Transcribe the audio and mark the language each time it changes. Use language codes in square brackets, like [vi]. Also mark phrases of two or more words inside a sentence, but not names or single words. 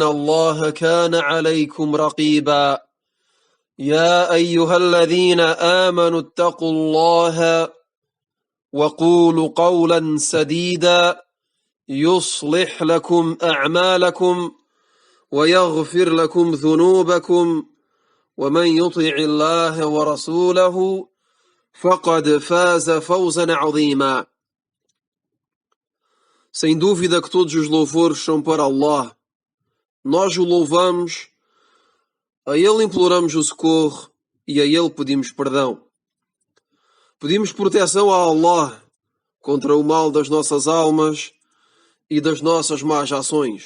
[ar] الله كان عليكم رقيبا يا أيها الذين آمنوا اتقوا الله وقولوا قولا سديدا يصلح لكم أعمالكم ويغفر لكم ذنوبكم ومن يطع الله ورسوله فقد فاز فوزا عظيما. [pt] Sem dúvida que todos os louvores são para Allah. Nós o louvamos, a Ele imploramos o socorro e a Ele pedimos perdão. Pedimos proteção a Allah contra o mal das nossas almas e das nossas más ações.